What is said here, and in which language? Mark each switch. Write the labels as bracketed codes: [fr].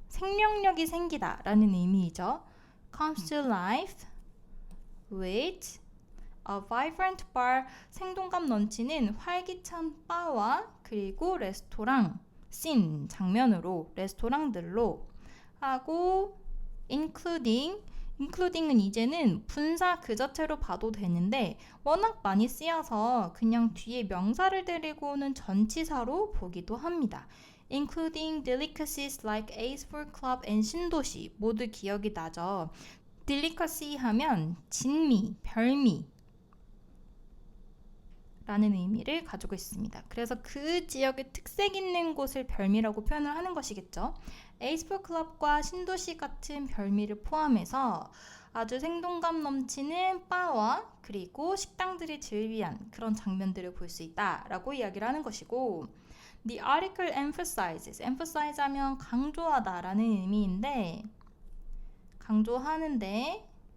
[ko] 생명력이 생기다 라는 의미이죠. [en] comes to life with a vibrant bar, [ko] 생동감 넘치는 활기찬 바와 그리고 레스토랑 씬, 장면으로 레스토랑들로 하고 including은 이제는 분사 그 자체로 봐도 되는데 워낙 많이 쓰여서 그냥 뒤에 명사를 데리고 오는 전치사로 보기도 합니다. [en] including delicacies like Ace for Club and [ko] 신도시, 모두 기억이 나죠. delicacy 하면 진미, 별미 라는 의미를 가지고 있습니다. 그래서 그 지역의 특색 있는 곳을 별미라고 표현을 하는 것이겠죠. Ace for Club과 신도시 같은 별미를 포함해서 아주 생동감 넘치는 바와 그리고 식당들이 즐비한 그런 장면들을 볼 수 있다라고 이야기를 하는 것이고, [en] The article emphasizes, [ko] emphasize 하면 강조하다 라는 의미인데 강조하는데